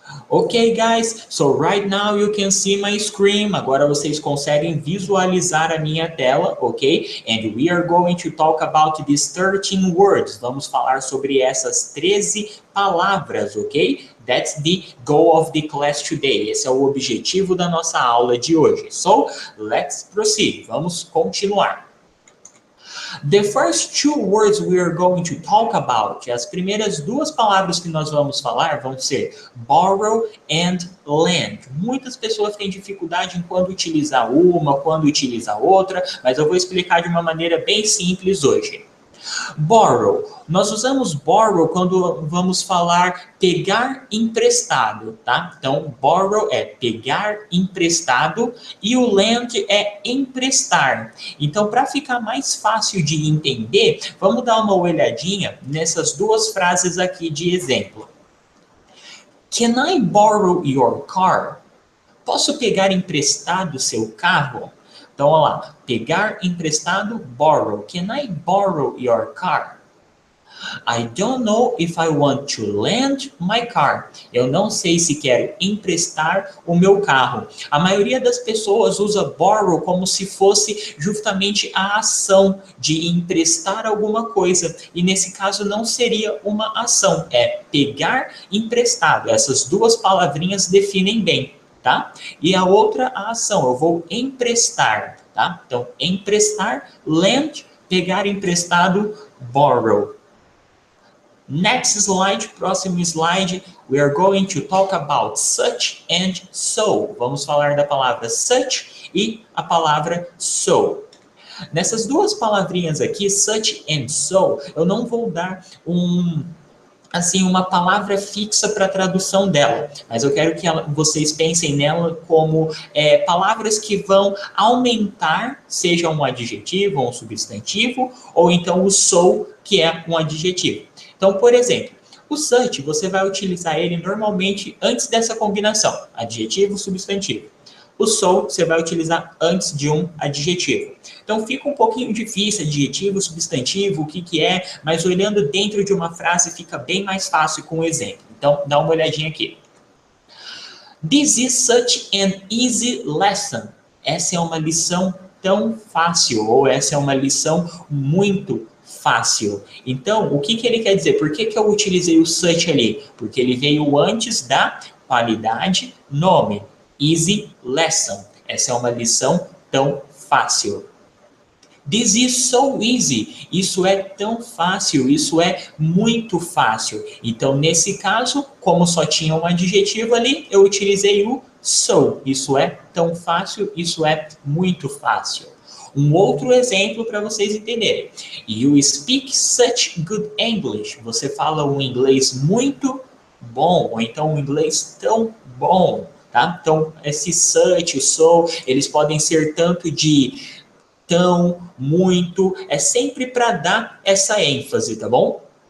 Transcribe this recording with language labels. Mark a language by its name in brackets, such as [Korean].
[English] Ok, guys, so right now you can see my screen. [Portuguese] Agora vocês conseguem visualizar a minha tela, ok? [English] And we are going to talk about these 13 words. [Portuguese] Vamos falar sobre essas 13 palavras, ok? [English] That's the goal of the class today. [Portuguese] Esse é o objetivo da nossa aula de hoje. [English] So, let's proceed. [Portuguese] Vamos continuar. [English] The first two words we are going to talk about, [Portuguese] as primeiras duas palavras que nós vamos falar vão ser [English] borrow and lend. [Portuguese] Muitas pessoas têm dificuldade em quando utilizar uma, quando utilizar outra, mas eu vou explicar de uma maneira bem simples hoje. Borrow. Nós usamos borrow quando vamos falar pegar emprestado, tá? Então, borrow é pegar emprestado e o lend é emprestar. Então, para ficar mais fácil de entender, vamos dar uma olhadinha nessas duas frases aqui de exemplo. [English] Can I borrow your car? [Portuguese] Posso pegar emprestado seu carro? Então, olha lá, pegar emprestado, borrow. [English] Can I borrow your car? I don't know if I want to lend my car. [Portuguese] Eu não sei se quero emprestar o meu carro. A maioria das pessoas usa borrow como se fosse justamente a ação de emprestar alguma coisa. E nesse caso não seria uma ação, é pegar emprestado. Essas duas palavrinhas definem bem. Tá? E a outra a ação, eu vou emprestar, tá? Então, emprestar, lend, pegar emprestado, borrow. [English] Next slide, [Portuguese] próximo slide, [English] we are going to talk about such and so. [Portuguese] Vamos falar da palavra such e a palavra so. Nessas duas palavrinhas aqui, such and so, eu não vou dar uma palavra fixa para a tradução dela, mas eu quero que vocês pensem nela como palavras que vão aumentar, seja um adjetivo ou um substantivo, ou então o so, que é um adjetivo. Então, por exemplo, o such, você vai utilizar ele normalmente antes dessa combinação, adjetivo, substantivo. O so, você vai utilizar antes de um adjetivo. Então, fica um pouquinho difícil, adjetivo, substantivo, o que é, mas olhando dentro de uma frase fica bem mais fácil com o exemplo. Então, dá uma olhadinha aqui. [English] This is such an easy lesson. [Portuguese] Essa é uma lição tão fácil, ou essa é uma lição muito fácil. Então, o que ele quer dizer? Por que eu utilizei o such ali? Porque ele veio antes da qualidade nome. [English] Easy lesson. [Portuguese] Essa é uma lição tão fácil. [English] This is so easy. [Portuguese] Isso é tão fácil, isso é muito fácil. Então, nesse caso, como só tinha um adjetivo ali, eu utilizei o so. Isso é tão fácil, isso é muito fácil. Um outro exemplo para vocês entenderem. [English] You speak such good English. [Portuguese] Você fala um inglês muito bom, ou então um inglês tão bom. Tá? Então, esse such, o so, eles podem ser tanto de tão, muito, é sempre para dar essa ênfase, tá bom?